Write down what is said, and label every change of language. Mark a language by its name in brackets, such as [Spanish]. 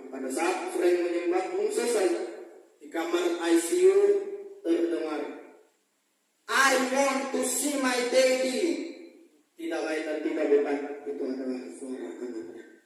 [Indonesian] Pada saat Frank menyembah, belum selesai. Di kamar ICU terdengar, [English] I want to see my daddy. [Indonesian] Tidak lain dan tidak bukan, itu adalah suara anaknya.